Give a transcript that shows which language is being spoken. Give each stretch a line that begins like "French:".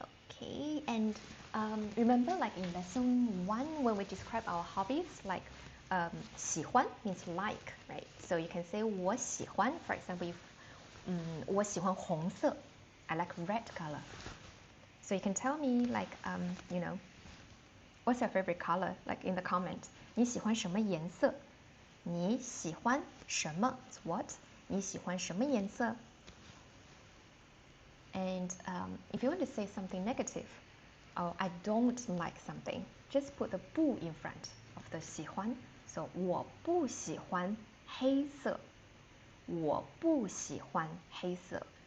English: Okay, and remember like in lesson 1 when we describe our hobbies, like 喜欢 means like, right? So you can say
Chinese: 我喜欢,
English: for example, if
Chinese: 我喜欢红色,
English: I like red color. So you can tell me like you know, what's your favorite color, like in the comments.
Chinese: 你喜欢什么颜色？你喜欢什么 is what? 你喜欢什么颜色？
English: And if you want to say something negative, or I don't like something, just put the 不 in front of the 喜欢.
Chinese: So 我不喜欢黑色。我不喜欢黑色。